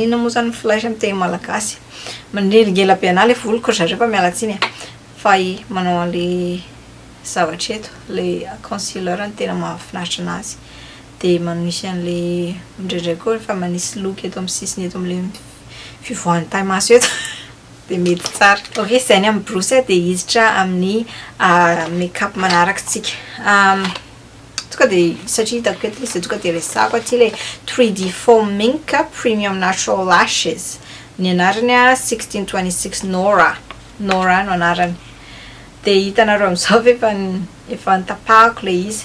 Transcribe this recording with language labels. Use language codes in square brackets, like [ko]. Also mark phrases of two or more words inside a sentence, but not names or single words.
[mg] Inona moa zany flash amin'ny teny malagasy manelingela be anahy le voloko zareo fa miala tsiny fa manao an'ilay zavatra eto le concealer ny tena mahafinaritra anazy. Dia manisy an'ilay indraindray koa rehefa manisy look eto amin'ny sisiny eto amin'ilay fivoahan'ny taille-maso eto dia mety tsara. Ok, izay ny amin'ny borosy dia hiditra amin'ny make-up manarakantsika. Tonga dia satria hitako eto izy tonga dia resako aty le 3D Foam Mink Premium Natural Lashes. Ny anarany 1626 Nora no anarany. Dia hitanareo amin'izao efa nitapahako le izy.